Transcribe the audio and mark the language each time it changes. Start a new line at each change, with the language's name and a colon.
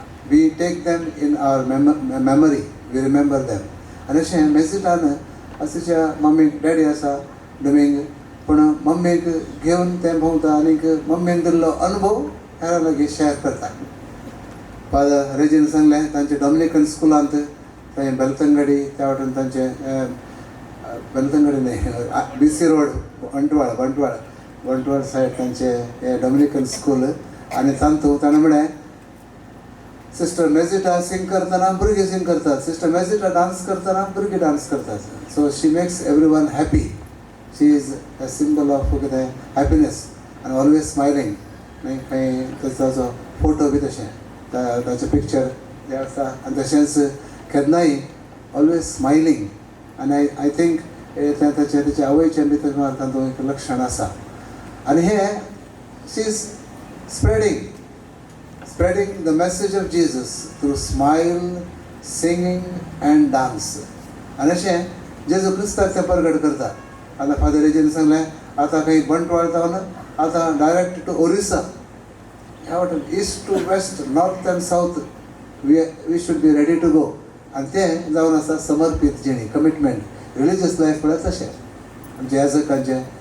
English: We take them in our memory, we remember them.
Goan Konkani: आनी अशें मॅजिटान तिच्या मम्मीक डॅडी आसा डुमींग पूण मम्मीक घेवन तें भोंवता आनीक मम्मीन दिल्लो अनुभव हेरां लागीं शेअर करता. फादर रेजीन सांगलें तांचे डॉमिनिकन स्कुलांत थंय बेलतंगडी त्या वाटेन तांचें बेलतंगडी न्हय BC रोड बंटवाळ सायड तांचें हें डॉमिनिकन स्कूल आनी तांतूंत ताणें म्हळें सिस्टर मॅजिटा सिंग करतना भुरगीं सिंग करतात, सिस्टर मॅजिटा डान्स करतना भुरगीं डान्स करतात.
English: So she makes every one happy. She is a symbol of कितें happiness आनी always smiling.
Goan Konkani: खंय ताचो फोटो बी तशें ताचें पिक्चर जें आसा आनी तशेंच केन्नाय
English: Always smiling.
Goan Konkani: आनी
English: I think
Goan Konkani: तें तिचे आवयचें बी तातूंत एक लक्षण आसा. आनी हें
English: She is spreading the message of Jesus through smile, singing and dance.
Goan Konkani: आनी अशें जेजू क्रिस्ताक तें प्रगट करता. आतां फादर रेजीन सांगलें आतां खंय बंटवाळ जावन आतां
English: direct to Orissa
Goan Konkani: ह्या वाटेन
English: East to west north and south we should be ready to go.
Goan Konkani: आनी तें जावन आसा समर्पीत जिणी कमिटमेंट रिलिजियस लायफ म्हळ्यार तशें आमचे याजकांचें.